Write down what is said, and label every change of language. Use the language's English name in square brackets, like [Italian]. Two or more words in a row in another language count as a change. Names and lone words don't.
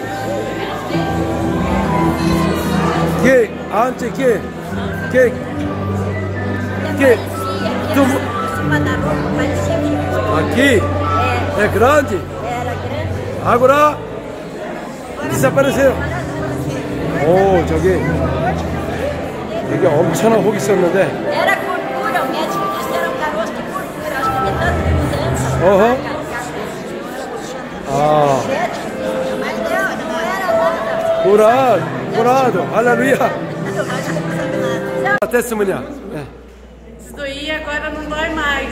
[Portuguese] Que antes que aqui é grande. Agora desapareceu. [Korean] 오 저기 되게 엄청난 혹이 있었는데. [Portuguese] Era gordura, o médico disse que era um caroço de gordura, acho que tem tanto de 200. Mas não era nada. Curado, aleluia. Testemunha. Isso daí agora não dói mais.